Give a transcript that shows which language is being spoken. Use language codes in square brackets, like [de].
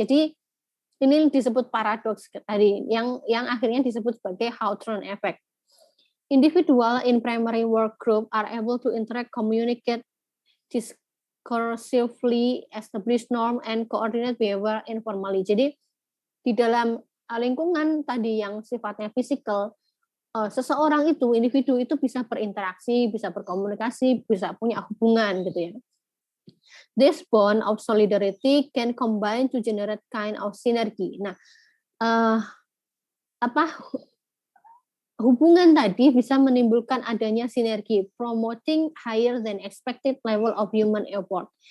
[id] Jadi ini disebut paradoks tadi yang akhirnya disebut sebagai Hawthorne effect. [en] Individual in primary work group are able to interact, communicate discursively, establish norm and coordinate behavior informally. [id] Jadi di dalam lingkungan tadi yang sifatnya fisikal, seseorang itu, individu itu bisa berinteraksi, bisa berkomunikasi, bisa punya hubungan gitu ya. [en] This bond of solidarity can combine to generate kind of synergy. [id] Nah, hubungan tadi bisa menimbulkan adanya sinergi, [en] promoting higher than expected level of human effort.